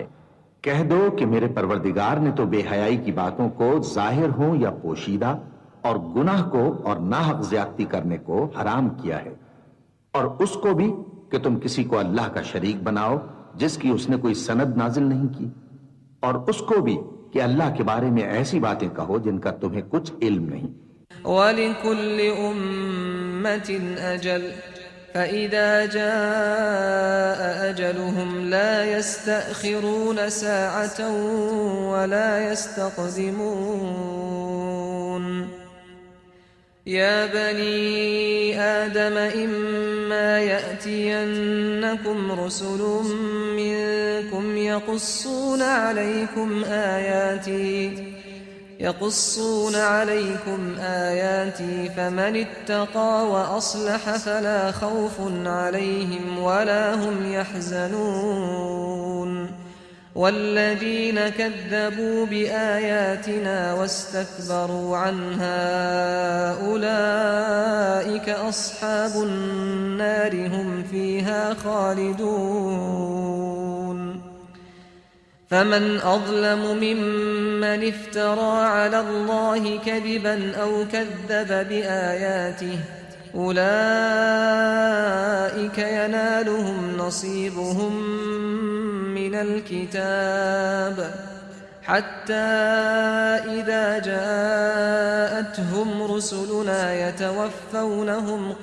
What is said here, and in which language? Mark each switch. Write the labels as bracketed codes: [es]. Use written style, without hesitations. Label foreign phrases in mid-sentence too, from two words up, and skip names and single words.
[hi] कह दो कि मेरे परवरदिगार ने तो बेहयाई की बातों को जाहिर हो या पोशीदा और गुनाह को और नाहक ज्यादती करने को हराम किया है और उसको भी कि तुम किसी को अल्लाह का शरीक बनाओ जिसकी उसने कोई सनद नाजिल नहीं की, और उसको भी कि अल्लाह के बारे में ऐसी बातें कहो जिनका तुम्हें कुछ इल्म नहीं। [ar] ولكل أمة أجل فإذا جاء أجلهم لا يستأخرون ساعة ولا يستقدمون. يا بني آدم إما يأتينكم رسل منكم يقصون عليكم آياتي فمن اتقى وأصلح فلا خوف عليهم ولا هم يحزنون. والذين كذبوا بآياتنا واستكبروا عنها أولئك أصحاب النار هم فيها خالدون. فمن أظلم ممن افترى على الله كذبا أو كذب بآياته أولئك أولئك ينالهم نصيبهم من الكتاب حتى إذا جاءتهم رسلنا يتوفونهم